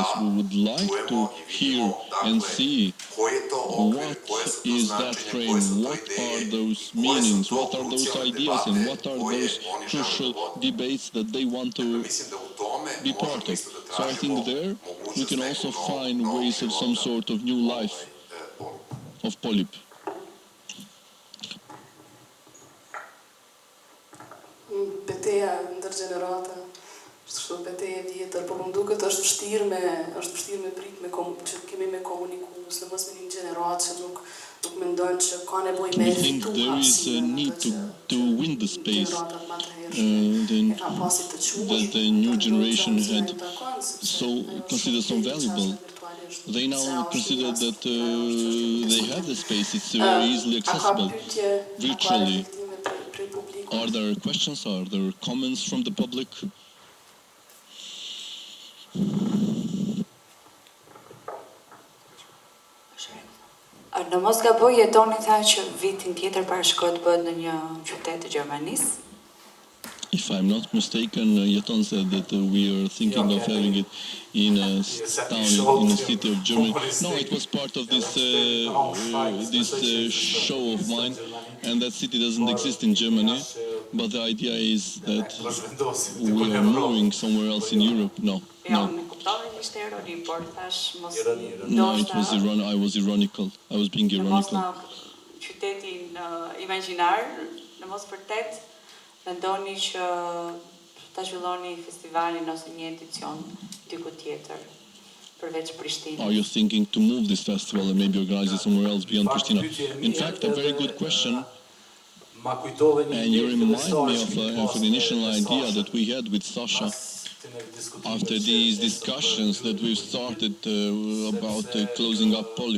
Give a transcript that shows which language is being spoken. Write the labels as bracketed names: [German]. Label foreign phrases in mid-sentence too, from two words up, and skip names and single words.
[English] We would like to hear and see what is that frame, what are those meanings, what are those ideas, and what are those crucial debates that they want to be part of. So I think there we can also find ways of some sort of new life of polip. [Albanian] Beteja ndërgjenerata, kështu beteja vjetër, po më duket është vështirë me prit që kemi me komuniku, sidomos me një gjenerat që nuk mendojnë që ka nevojë me fitu hapësirën. [English] There is a need to win the space that the new generation had considered so valuable. They now consider that they have the space, it's very easily accessible virtually. Are there questions? Are there comments from the public? [Albanian] Në mos gaboj jetoni tha që vitin tjetër parashikohet bëhet në një qytet të Gjermanisë. [English] If I'm not mistaken, Jeton said that we are thinking of having it in a town, in a city of Germany. No, it was part of this show of mine, and that city doesn't exist in Germany. But the idea is that we are moving somewhere else in Europe. No. No, it was I was ironical. I was being ironical. [Albanian] Qytetin imagjinar, në mos vërtet mendoni që ta zhvilloni festivalin ose një edicion diku tjetër përveç Prishtinës? [English] Are you thinking to move this festival and maybe organize it somewhere else beyond Prishtina? In fact, a very good question. And you remind me of an initial idea that we had with Saša after these discussions that we've started about closing up polip.